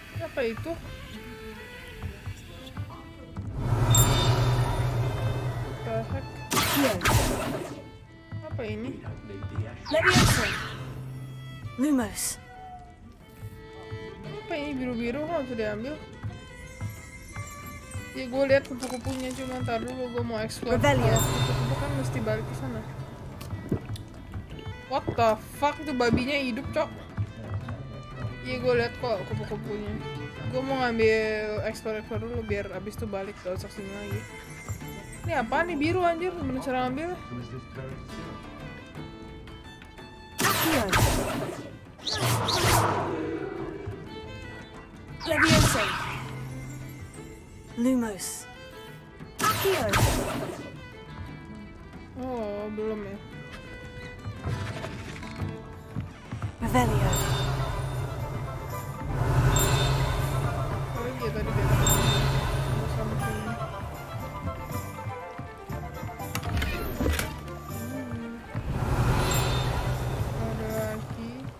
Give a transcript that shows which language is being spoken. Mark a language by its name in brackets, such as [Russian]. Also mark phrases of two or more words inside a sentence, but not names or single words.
[Indonesian] Apa itu? Apa ini? Leviosa. Lumos. Apa ini biru-biru kok bisa diambil? Ya gue lihat kupu-kupunya, cuma ntar dulu gue mau explore. Kupu-kupu kan mesti balik ke sana. [English] What the fuck, [Indonesian] itu babinya hidup, cok. Iya gue lihat kok kupu-kupunya. Gue mau ngambil explore dulu biar abis itu balik, gak usah sini lagi. Ini apa nih biru anjir, gimana cara ngambil? Leviosa. Lumos. Accio. Oh, belum ya. Revelio. Oh iya tadi dia sama sini. Ada lagi.